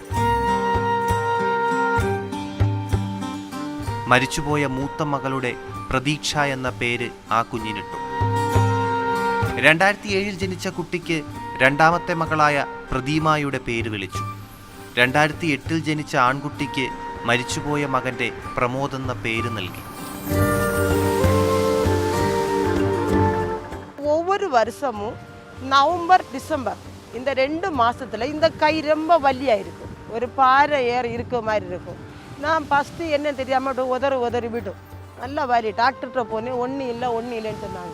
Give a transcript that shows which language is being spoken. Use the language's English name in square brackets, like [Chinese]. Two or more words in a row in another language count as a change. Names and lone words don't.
[Malayalam] മരിച്ചുപോയ മൂത്ത മകളുടെ പ്രതീക്ഷ എന്ന പേര് ആ കുഞ്ഞിനിട്ടു. 2007 ജനിച്ച കുട്ടിക്ക് രണ്ടാമത്തെ മകളായ പ്രതിമയുടെ പേര് വിളിച്ചു. 2008 ജനിച്ച ആൺകുട്ടിക്ക് മരിച്ചുപോയ മകന്റെ പ്രമോദ് എന്ന പേര് നൽകി. [Tamil] ஒவ்வொரு வருஷமும் நவம்பர் டிசம்பர் இந்த 2 மாதத்தில் இந்த கை ரொம்ப வலியாக இருக்கும். ஒரு பாறை ஏற இருக்க மாதிரி இருக்கும். நான் ஃபஸ்ட்டு என்ன தெரியாமல் உதறி விடும். நல்லா வலி. டாக்டர்கிட்ட போனேன். ஒன்றும் இல்லைன்னு சொன்னாங்க.